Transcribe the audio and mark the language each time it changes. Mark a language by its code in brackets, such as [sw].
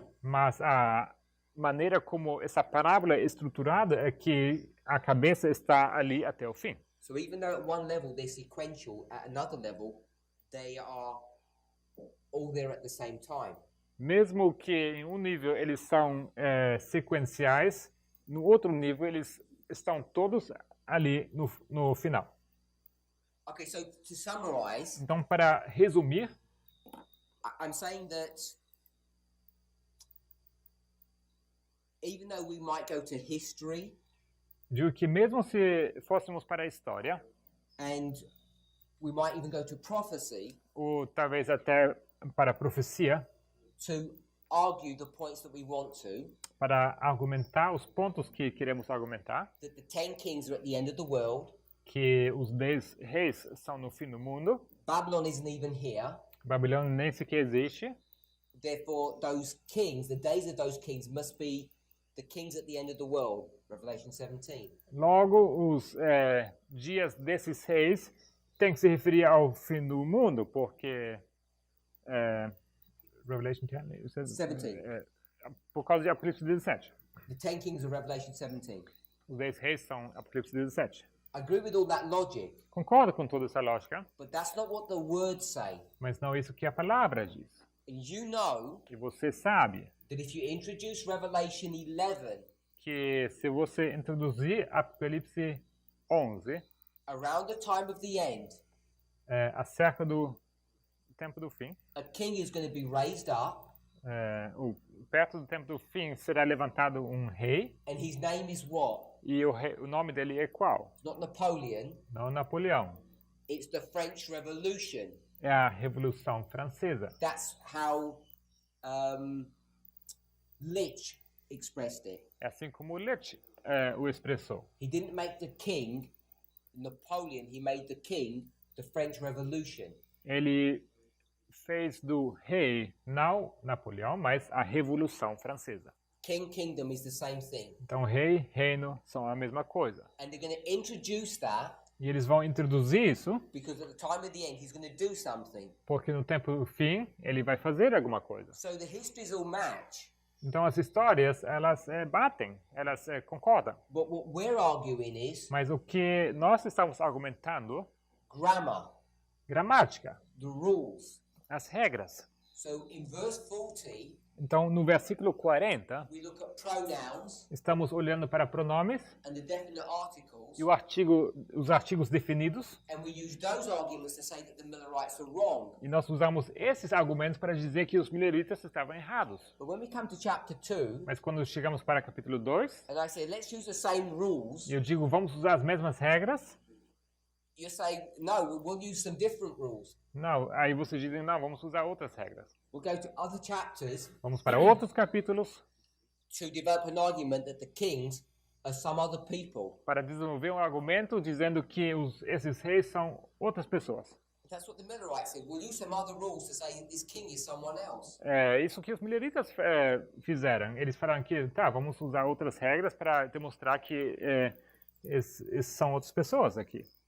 [pt] Mas a maneira como essa parábola é estruturada é que a cabeça está ali até o fim. [en] So even though at one level they're sequential, at another level they are all there at the same time. [pt] Mesmo que em um nível eles são sequenciais, no outro nível eles estão todos ali no final. [en] Okay, so to summarize, [pt] Então, para resumir, [en] I'm saying that even though we might go to history [pt] digo que mesmo se fôssemos para a história, [en] and we might even go to prophecy [pt] ou talvez até para a profecia, [en] to argue the points that we want to, [pt] para argumentar os pontos que queremos argumentar, [en] that the 10 kings are at the end of the world, [pt] que os 10 reis são no fim do mundo, [en] Babylon isn't even here, [pt] Babilônia nem sequer existe, [en] therefore those kings, the days of those kings must be the kings at the end of the world, Revelation 17. [pt] logo os dias desses reis têm que se referir ao fim do mundo, porque Revelation [en] 17. [pt] Por causa de Apocalipse 17. [en] The 10 kings of Revelation 17. [pt] Os 10 reis são Apocalipse 17. [en] I agree with all that logic, [pt] Concordo com toda essa lógica, [en] but that's not what the words say. [pt] mas não é isso que a palavra diz. [en] And you know [pt] E você sabe [en] that if you introduce Revelation 11 [pt] que se você introduzir Apocalipse 11, [en] around the time of the end, [pt] acerca do tempo do fim, [en] a king is going to be raised up, [pt] perto do tempo do fim será levantado um rei, [en] and his name is what? [pt] e o nome dele é qual? [en] It's not Napoleon, [pt] Não Napoleão. [en] it's the French Revolution. [pt] É a Revolução Francesa. [en] That's how Lich expressed it. [pt] É assim como Lich o expressou. [en] He didn't make the king Napoleon, he made the king the French Revolution. [pt] Ele fez do rei não Napoleão, mas a Revolução Francesa. [en] King, kingdom is the same thing. [pt] Então rei, reino são a mesma coisa. [en] And they're going to introduce that [pt] E eles vão introduzir isso [en] because at the time of the end he's going to do something. [pt] porque no tempo do fim ele vai fazer alguma coisa. [en] So the histories all match. [pt] Então as histórias, elas batem, elas concordam. [en] But what we're arguing is [pt] Mas o que nós estamos argumentando, [en] grammar, [pt] gramática, [en] the rules. [pt] as regras. [en] So in verse 40, [pt] Então no versículo 40, [en] we look at pronouns [pt] estamos olhando para pronomes [en] and the definite articles, [pt] e os artigos definidos. [en] and we use those arguments to say that the Millerites are wrong. [pt] E nós usamos esses argumentos para dizer que os mileritas estavam errados. [en] But when we come to chapter 2, [pt] Mas quando chegamos para capítulo 2, [en] and I say, let's use the same rules, [pt] eu digo, vamos usar as mesmas regras? [en] you say, no, we'll use some different rules. [pt] Não, aí vocês dizem, não, vamos usar outras regras. [en] We'll go to other chapters [pt] Vamos para outros capítulos [en] to develop an argument that the kings are some other people. [pt] para desenvolver um argumento dizendo que esses reis são outras pessoas. [en] That's what the Millerites said. We'll use some other rules to say that this king is someone else. [pt] É isso que os mileritas fizeram. Eles falaram que, tá, vamos usar outras regras para demonstrar que esses são outras pessoas aqui.